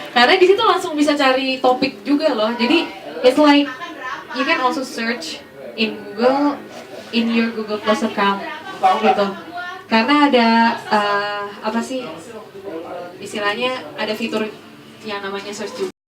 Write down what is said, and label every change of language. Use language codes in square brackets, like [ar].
[id] Karena di situ langsung bisa cari topik juga loh. Jadi [en] it's like you can also search in Google in your Google Plus account [id] gitu. Karena ada apa sih istilahnya ada fitur yang namanya search juga.